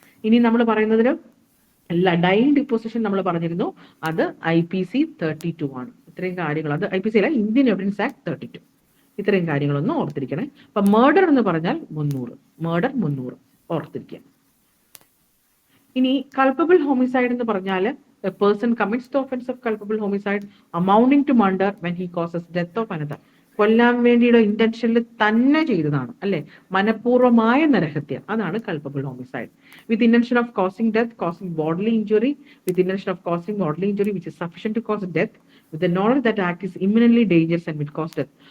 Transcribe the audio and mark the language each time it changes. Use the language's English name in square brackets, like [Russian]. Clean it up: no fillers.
[Malayalam] ഇനി നമ്മൾ പറയുന്നതിന് ഡൈയിങ് ഡിപ്പോസിഷൻ നമ്മൾ പറഞ്ഞിരുന്നു, അത് IPC 32 ആണ്. ഇത്രയും കാര്യങ്ങൾ, അത് IPC അല്ല, ഇന്ത്യൻ എവിഡൻസ് ആക്ട് 32. ഇത്രയും കാര്യങ്ങളൊന്നും ഓർത്തിരിക്കണേ. അപ്പൊ മർഡർ എന്ന് പറഞ്ഞാൽ 300 ഓർത്തിരിക്കുക. ഇനി കൾപ്പബിൾ ഹോമിസൈഡ് എന്ന് പറഞ്ഞാൽ [English] a person commits the offense of culpable homicide amounting to murder when he causes death of another. [Malayalam] കൊല്ലാൻ വേണ്ടിയുടെ ഇന്റൻഷനിൽ തന്നെ ചെയ്തതാണ്, അല്ലെ, മനഃപൂർവമായ നരഹത്യ, അതാണ് culpable homicide. [English] With intention of causing death, causing bodily injury, with intention of causing bodily injury which is sufficient to cause death, with the knowledge that act is imminently dangerous and with cause death.